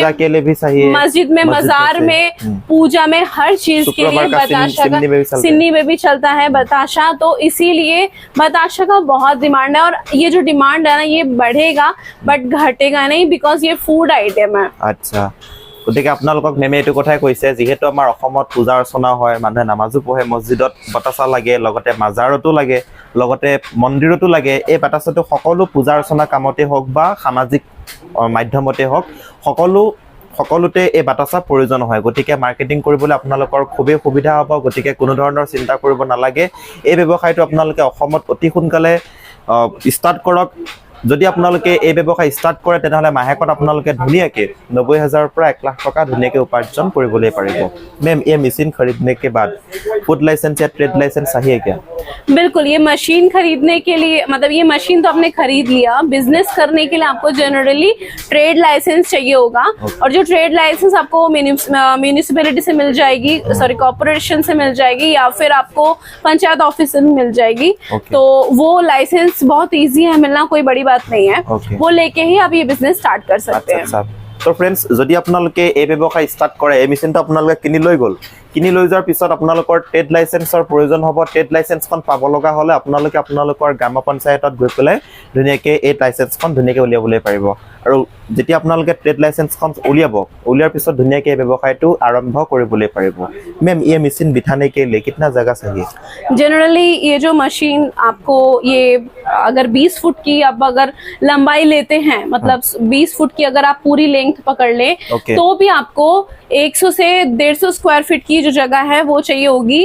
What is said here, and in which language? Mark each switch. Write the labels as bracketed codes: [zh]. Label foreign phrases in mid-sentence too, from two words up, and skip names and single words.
[hi] पूजा के लिए भी सही है, मस्जिद में, मजार में, पूजा में, हर चीज के लिए बताशा का सिन्नी में भी चलता है बताशा। तो इसीलिए बताशा का बहुत डिमांड है और ये जो डिमांड है ना ये बढ़ेगा बट घटेगा नहीं, बिकॉज ये [en] food item [hi] है। अच्छा, [as] গতিকে আপোনালোকক মেমে এইটো কথাই কৈছে যিহেতু আমাৰ অসমত পূজা অৰ্চনা হয়, মানুহে নামাজো পঢ়ে, মছজিদত বাতাচা লাগে, লগতে মাজাৰতো লাগে, লগতে মন্দিৰতো লাগে। এই বাতাচাটো সকলো পূজা অৰ্চনা কামতে হওক বা সামাজিক মাধ্যমতে হওক সকলোতে এই বাতাচা প্ৰয়োজন হয়। গতিকে মাৰ্কেটিং কৰিবলৈ আপোনালোকৰ খুবেই সুবিধা হ'ব। গতিকে কোনো ধৰণৰ চিন্তা কৰিব নালাগে। এই ব্যৱসায়টো আপোনালোকে অসমত অতি সোনকালে ষ্টাৰ্ট কৰক। যদি আপোনালোকে এই ব্যৱসায় ষ্টাৰ্ট কৰে তেনেহ'লে মাহেকত আপোনালোকে ধুনীয়াকৈ 90,000 পৰা 1 লাখ টকা ধুনীয়াকৈ উপাৰ্জন কৰিবলৈ পাৰিব। [hi] मैम ये मशीन खरीदने के बाद [en] food license [hi] या [en] trade license [hi] चाहिए क्या? बिल्कुल, ये मशीन खरीदने के लिए मतलब ये मशीन तो आपने खरीद लिया, बिजनेस करने के लिए आपको जनरली [en] trade license [hi] चाहिए होगा। और जो [en] trade license [hi] आपको म्यूनिसिपैलिटी से मिल जाएगी, [en] sorry corporation [hi] से मिल जाएगी या फिर आपको पंचायत ऑफिस से मिल जाएगी। तो वो लाइसेंस बहुत ईजी है मिलना, कोई बड़ी बात नहीं है। वो लेके ही आप ये [en] business start [hi] कर सकते हैं। [as] তো ফ্ৰেণ্ডছ, যদি আপোনালোকে এই ব্যৱসায় ষ্টাৰ্ট কৰে, এই মেচিনটো আপোনালোকে কিনি লৈ গ'ল, কিনি লৈ যোৱাৰ পিছত আপোনালোকৰ [en] trade licence [as] প্ৰয়োজন হ'ব। [en] trade licence [as] পাব লগা হ'লে আপোনালোকে আপোনালোকৰ গ্ৰাম পঞ্চায়তত গৈ পেলাই ধুনীয়াকৈ এই লাইচেন্সখন ধুনীয়াকৈ উলিয়াবলৈ পাৰিব। আৰু যেতিয়া আপোনালোকে [en] trade licence [as] উলিয়াৰ পিছত ধুনীয়াকৈ এই ব্যৱসায়টো আৰম্ভ কৰিবলৈ পাৰিব। [hi] मैम ये मशीन बिठाने के लिए कितना जगह चाहिए? जनरली ये जो मशीन आपको ये अगर 20 फुट की आप अगर लंबाई लेते हैं, मतलब 20 फुट की अगर आप पूरी लेंथ पकड़ ले तो भी आपको 100 से 150 [en] square feet [hi] की जो जगह है वो चाहिए होगी।